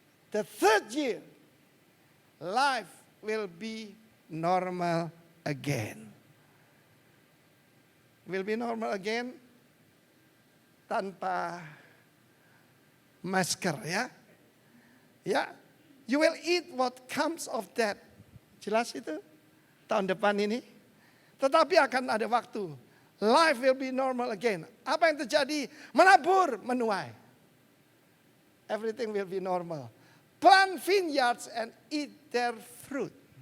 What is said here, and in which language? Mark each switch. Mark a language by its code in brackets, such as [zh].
[en] The third year, life will be normal again. Will be normal again [id] tanpa masker ya. [en] Ya, you will eat what comes of that. [id] Jelas itu tahun depan ini. Tetapi akan ada waktu. [en] Life will be normal again. [id] Apa yang terjadi? Menabur, menuai. [en] Everything will be normal. Plant vineyards and eat their fruit.